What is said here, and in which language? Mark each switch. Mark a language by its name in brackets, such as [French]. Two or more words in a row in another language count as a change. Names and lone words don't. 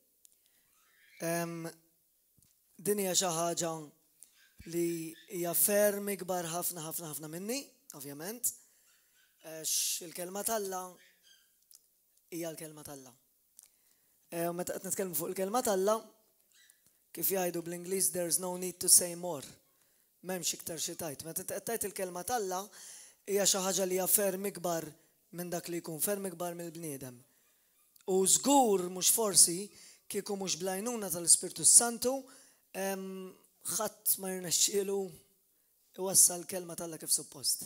[Maltese] Din hija xi ħaġa li hija ferm ikbar ħafna minni, ovvjament. Għax il-kelma t'Alla hija l-kelma t'Alla. U meta qed nitkellmu fuq il-kelma t'Alla, kif jgħidu bl-Ingliż [English] there's no need to say more. [Maltese] M'hemmx iktar xi tajt. Meta qed tgħid il-kelma t'Alla hija xi ħaġa li hija ferm ikbar minn dak li jkun, ferm ikbar mill-bniedem. U żgur mhux forsi kieku mhux blajnuna tal-Ispirtu Santu ħadd ma jirnexxielu iwassal kelma t'Alla kif suppost.